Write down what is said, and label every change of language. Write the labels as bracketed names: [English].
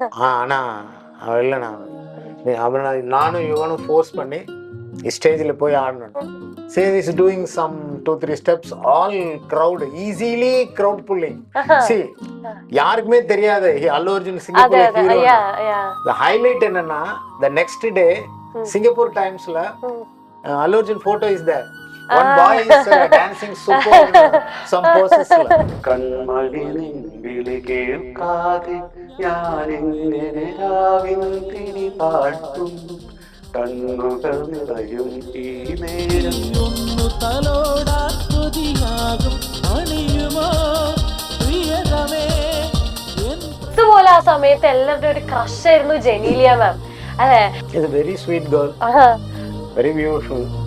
[Tamil] ஆனா அவன் இல்லைண்ணா, அவனை நானும் இவனும் ஃபோர்ஸ் பண்ணி ஸ்டேஜில் போய் ஆடணும். [English] See, is doing some 2-3 steps, all crowd, easily crowd pulling. [Tamil] See, யாருக்குமே தெரியாது அல்லு Arjun Singapore hero. [English] The highlight [Tamil] என்னன்னா, [English] the next day Singapore டைம்ஸ்ல Allu Arjun photo is there. One boy is dancing super some poses. [Malayalam] കൺമണിനിൻ വിളി കേൾക്കാതെ ഞാനെങ്ങനെ രാവിൻ തിരി പാട്ടും കണ്ണുകൾ നിറയും ഈ നേരം ഒന്നു തലോടാകൊതിയാകും അണിയുമോ പ്രിയതമേ. ഇതുപോലെ ആ സമയത്ത് എല്ലാവരുടെ ഒരു ക്രഷ് ആയിരുന്നു ജെനീലിയ മാം അല്ലെ. [English] She's a very sweet girl, very beautiful.